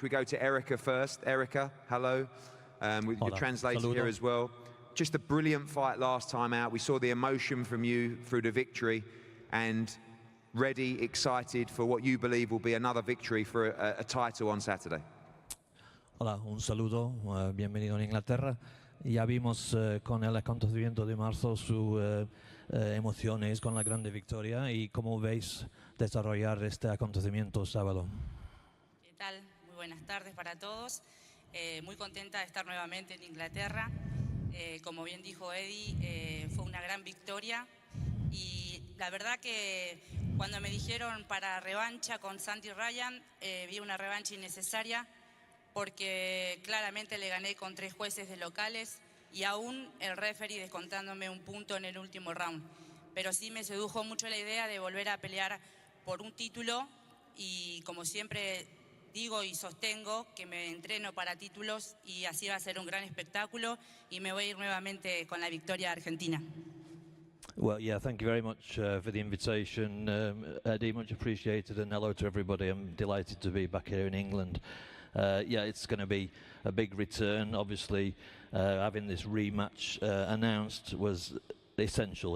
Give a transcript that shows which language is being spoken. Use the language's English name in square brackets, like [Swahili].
[English] We go to Erica first. Erica, hello. With your translator here as well. Just a brilliant fight last time out. We saw the emotion from you through the victory, and ready, excited for what you believe will be another victory for a title on Saturday. [Spanish] Hola, un saludo, bienvenido en Inglaterra. Ya vimos con el acontecimiento de marzo sus emociones con la grande victoria y cómo veis desarrollar este acontecimiento sábado. ¿Qué tal? Muy buenas tardes para todos. Muy contenta de estar nuevamente en Inglaterra. Como bien dijo Eddie, fue una gran victoria y la verdad que cuando me dijeron para revancha con Sandy Ryan, vi una revancha innecesaria, porque claramente le gané con 3 jueces de locales y aún el referee descontándome un punto en el último round. Pero sí me sedujo mucho la idea de volver a pelear por un título y, como siempre digo y sostengo, que me entreno para títulos y así va a ser un gran espectáculo y me voy a ir nuevamente con la victoria argentina. [English] Well, yeah, thank you very much for the invitation, Eddie, much appreciated, and hello to everybody. I'm delighted to be back here in England. Yeah, it's going to be a big return. Obviously, having this rematch announced was essential.